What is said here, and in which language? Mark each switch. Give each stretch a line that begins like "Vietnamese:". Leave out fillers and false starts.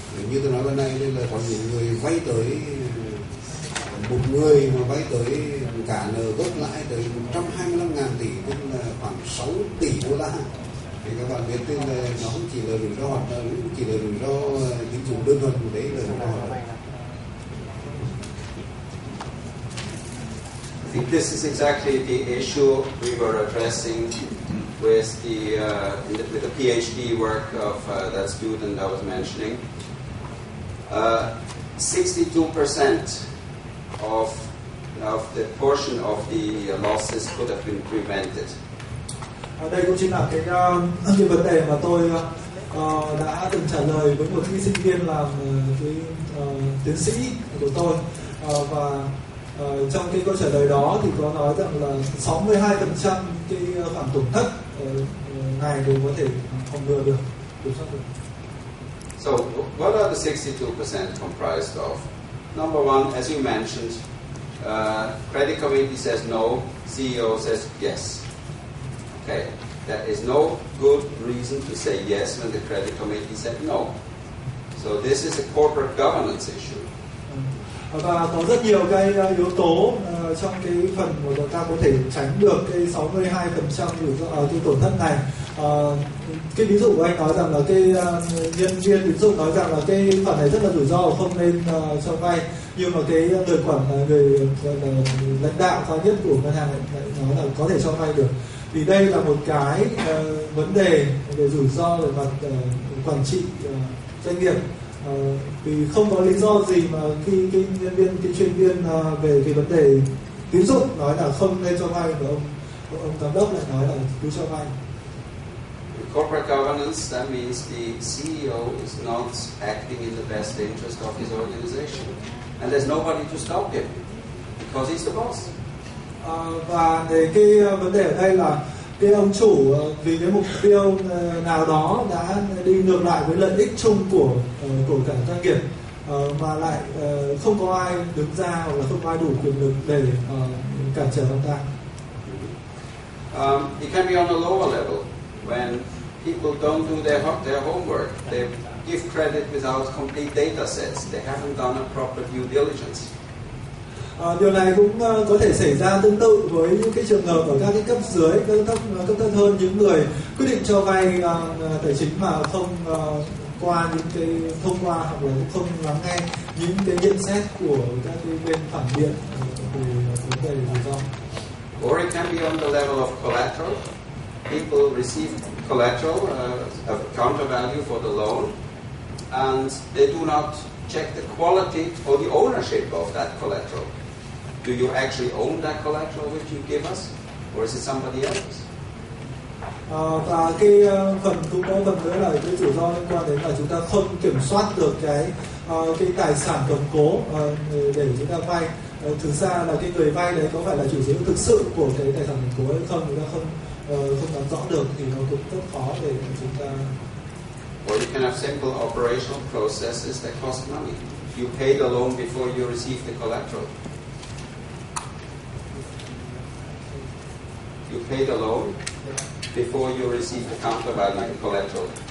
Vietnamese: Như tôi nói ban nay nên là có những người vay tới, một người mà vay tới cả nợ gốc lãi tới 125.000 tỷ, tức là khoảng 6 tỷ đô la. Thì các bạn biết là nó không chỉ là rủi ro hoạt động, không chỉ là rủi ro tín dụng đơn thuần, đấy là rủi ro hoạt động.
English: I think this is exactly the issue we were addressing with with the PhD work of that student I was mentioning. 62% of the portion of the losses could have been prevented.
Vietnamese: Đây cũng chính là cái vấn đề mà tôi đã từng trả lời với một cái sinh viên làm cái tiến sĩ của tôi, và trong cái câu trả lời đó thì có nói rằng là 62% cái khoản tổn thất này đều có thể phòng ngừa được, kiểm soát được.
English: So, what are the 62% comprised of? Number one, as you mentioned, credit committee says no, CEO says yes. Okay, there is no good reason to say yes when the credit committee said no. So this is a corporate governance issue.
Vietnamese: Và có rất nhiều cái yếu tố trong cái phần mà chúng ta có thể tránh được cái 62% cái tổn thất này. Cái ví dụ của anh nói rằng là cái nhân viên tín dụng nói rằng là cái khoản này rất là rủi ro, không nên cho vay, nhưng mà cái người lãnh đạo cao nhất của ngân hàng lại nói là có thể cho vay được. Thì đây là một cái vấn đề về rủi ro về mặt quản trị doanh nghiệp. Vì không có lý do gì mà khi cái nhân viên, cái chuyên viên về cái vấn đề tín dụng nói là không nên cho vay, và ông giám đốc lại nói là cứ cho vay.
English: Corporate governance, that means the CEO is not acting in the best interest of his organization, and there's nobody to stop him because he's the boss.
Vietnamese: Và cái vấn đề ở đây là cái ông chủ vì cái mục tiêu nào đó đã đi ngược lại với lợi ích chung của cả doanh nghiệp, mà lại không có ai đứng ra, hoặc là không có ai đủ quyền lực để cản trở ông ta.
English: It can be on a lower level when people don't do their homework. They give credit without complete data sets. They haven't done a proper due diligence.
Vietnamese: Điều này cũng có thể xảy ra tương tự với những cái trường hợp ở các cái cấp dưới, cấp thấp hơn, những người quyết định cho vay tài chính mà không qua những cái thông qua, hoặc là không lắng nghe những cái nhận xét của các cái bên phản biện về vấn đề rủi ro.
English: Or it can be on the level of collateral. People receive collateral, a counter value for the loan, and they do not check the quality or the ownership of that collateral. Do you actually own that collateral which you give us, or is it somebody else's?
Vietnamese: Và cái phần cũng có phần nữa là cái rủi ro liên quan đến là chúng ta không kiểm soát được cái tài sản cầm cố để chúng ta vay. Thực ra là cái người vay đấy có phải là chủ sở hữu thực sự của cái tài sản cầm cố hay không, chúng ta không nắm rõ được, thì nó cũng rất khó để chúng ta.
English: Or you can have simple operational processes that cost money. You pay the loan before you receive the collateral. You pay the loan before you receive the counter value collateral.